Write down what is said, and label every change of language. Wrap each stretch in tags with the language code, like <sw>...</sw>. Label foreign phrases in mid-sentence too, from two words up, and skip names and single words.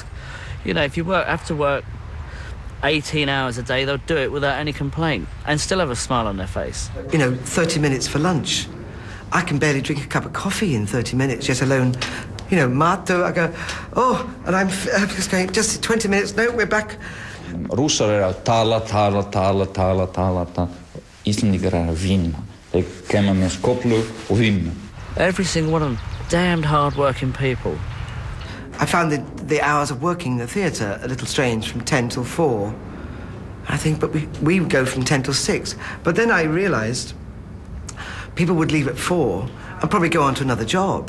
<en>You know, if you have to work 18 hours a day, they'll do it without any complaint and still have a smile on their face. You know, 30 minutes for lunch. I can barely drink a cup of coffee in 30 minutes, let alone, you know, mato. I go, oh, and I'm just going, just 20 minutes, no, we're back.</en> <is>Rússar að tala. Íslendingar að vinna. They kemur með skóflu og vinna.</is> <en>Every single one of them, damned hard-working people. I found the hours of working in the theatre a little strange, from 10 till 4. I think, but we would go from 10 till 6. But then I realised people would leave at 4 and probably go on to another job.</en>